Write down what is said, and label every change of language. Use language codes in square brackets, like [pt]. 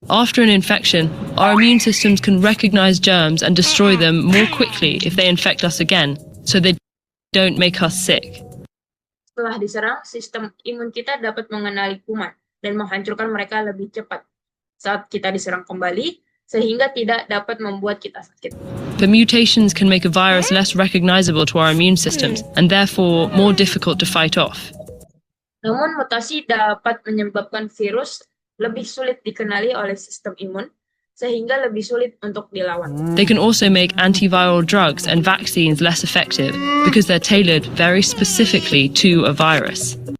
[en] After an infection, our immune systems can recognize germs and destroy them more quickly if they infect us again, so they don't make us sick. [id] Setelah diserang, sistem imun kita dapat mengenali kuman dan menghancurkan mereka lebih cepat saat kita diserang kembali, sehingga tidak dapat membuat kita sakit. [en] The mutations can make a virus less recognizable to our immune systems and therefore more difficult to fight off. [id] Namun mutasi dapat menyebabkan virus lebih sulit dikenali oleh sistem imun, sehingga lebih sulit untuk dilawan. [en] They can also make antiviral drugs and vaccines less effective because they're tailored very specifically to a virus.